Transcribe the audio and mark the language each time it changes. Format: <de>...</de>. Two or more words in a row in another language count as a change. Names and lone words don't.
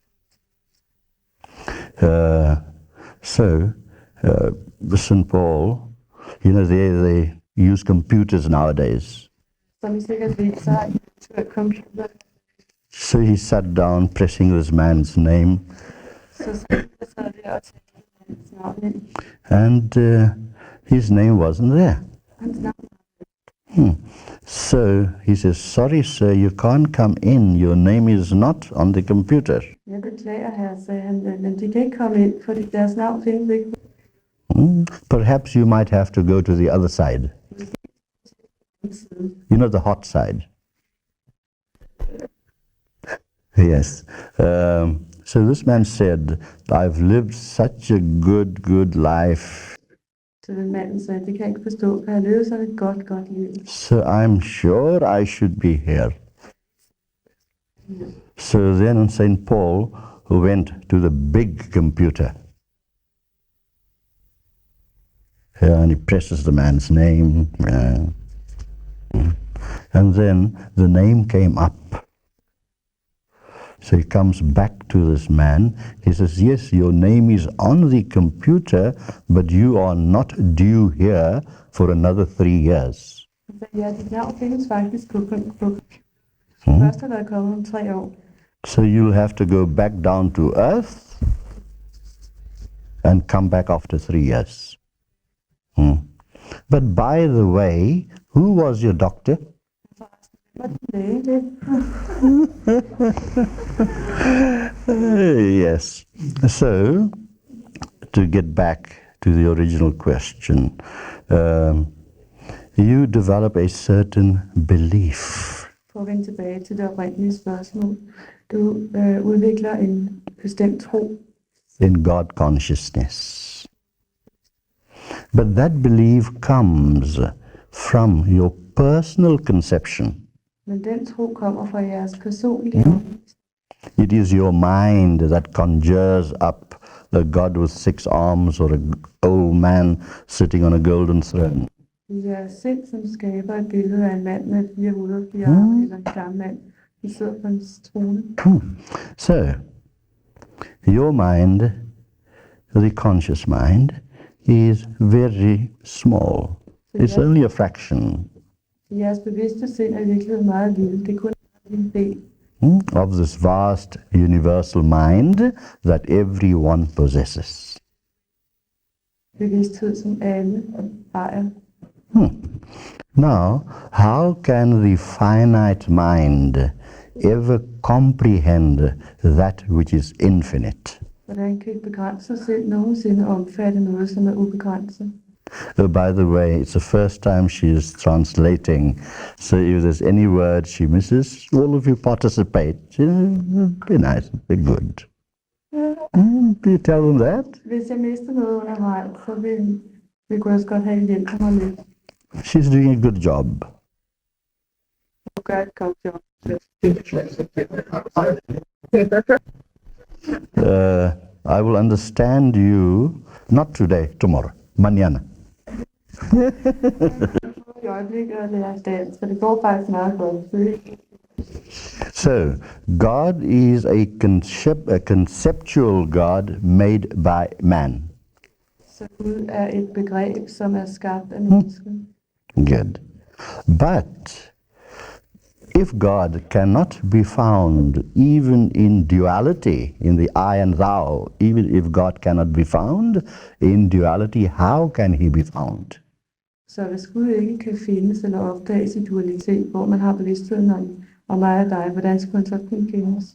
<en>St. Paul, they use computers nowadays.</en> <da>Som I sikkert ved, så har I computer.</da> <en>So he sat down, pressing this man's name,</en> <da>Så sad der og talte hans navn ind.</da> <en>and his name wasn't there.</en> <da>Hans navn.</da> <en>So he says, "Sorry, sir, you can't come in. Your name is not on the computer."</en> <da>Jeg beklager her, sagde han, men de kan ikke komme ind, fordi deres navn findes ikke.</da> <en>Perhaps you might have to go to the other side. You know, the hot side. Yes. So this man said, "I've lived such a good life.</en> <da>Så den manden sagde, det kan jeg ikke forstå, for jeg har levet sådan et godt liv.</da> <en>So I'm sure I should be here." So then St. Paul went to the big computer. And he presses the man's name. And then the name came up. So he comes back to this man. He says, "Yes, your name is on the computer, but you are not due here for another 3 years."</en> <da>Ja, dit navn findes faktisk på først har der kommet om 3 år.</da> <en>So you'll have to go back down to earth and come back after 3 years. But by the way, who was your doctor? Yes. So, to get back to the original question, you develop a certain belief.</en> <da>For at vende tilbage til det oprindelige spørgsmål. Du udvikler en bestemt tro.</da> <en>In God consciousness. But that belief comes from your personal conception.</en> <da>Men den tro kommer fra jeres personlige</da> <en>It is your mind that conjures up a god with 6 arms or an old man sitting on a golden throne.</en> <da>Det er sind, som skaber et billede af en mand med 4 hoveder, 4 arme, eller en gammel mand, der sidder på en trone.</da> <en>So, your mind, the conscious mind, is very small. It's only a fraction</en> <da>Jeres bevidste sind er i virkeligheden meget lille. Det er kun en del</da> <en>of this vast universal mind that everyone possesses.</en> <da>bevidsthed, som alle ejer.</da> <en>Now, how can the finite mind ever comprehend that which is infinite?</en> <da>Hvordan kan et begrænset sind nogensinde omfatte noget, som er ubegrænset?</da> <en>By the way, it's the first time she is translating, so if there's any word she misses, all of you participate. Be nice, be good. Do you tell them that?</en> <da>Hvis jeg mister noget undervejs, så vil jeg også godt have en hjælp mig lidt.</da> <en>She's doing a good job.</en> <da>Du gør et godt job.</da> <en>I will understand you, not today, tomorrow, mañana.</en> <da>I øjeblikket er det dansk, så det går faktisk meget godt.</da> <en>So, God is a conceptual God made by man.</en> <da>Så Gud er et begreb, som er skabt af mennesket.</da> <en>Good. But if God cannot be found even in duality, in the I and thou, even if God cannot be found in duality, how can he be found?</en> <da>Så hvis Gud ikke kan findes eller opdages i dualitet, hvor man har bevidstheden om mig og dig, hvordan skulle han så kunne findes?</da>